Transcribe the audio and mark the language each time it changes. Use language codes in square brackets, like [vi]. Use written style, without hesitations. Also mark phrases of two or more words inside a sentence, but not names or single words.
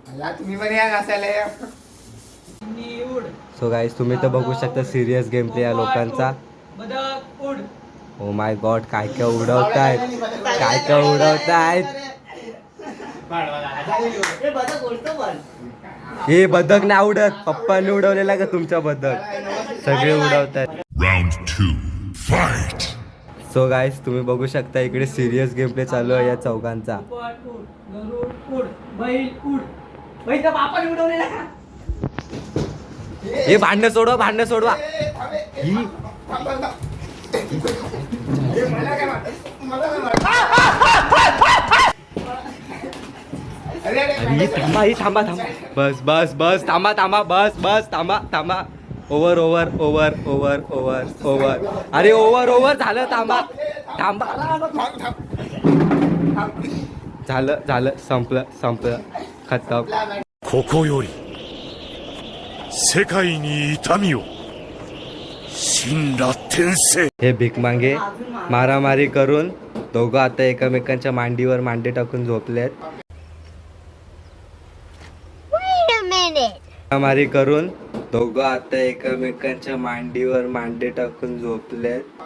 [en] so guys [mr] तुम्ही तर बघू शकता [en] serious game play [mr] या लोकांचा. [en] oh my god, [mr] काय काय उडवतायत, काय काय उडवतायत. हे बदक नाही उडत, पप्पांनी उडवलेला का तुमच्या बदक. सगळे उडवतात. [en] Round 2, fight! so guys [mr] तुम्ही बघू शकता, इकडे [en] serious game play [mr] चालू आहे या चौघांचा. हे भांडण सोडवा, भांडण सोडवा. थांबा, ही थांबा थांबा. बस बस बस, थांबा थांबा, बस बस, थांबा थांबा. [en] over over over over over over. [mr] अरे [en] over over [mr] झालं, थांबा थांबा. झालं झालं, संपलं संपलं, खतम. [ja] ここより世界に痛みを神羅転生. [mr] हे भीक मांगे मारामारी करून दोघं आता एकमेकांच्या मांडीवर मांडी टाकून झोपलेत. मारामारी करून दोघं आता एकमेकांच्या मांडीवर मांडी टाकून झोपलेत.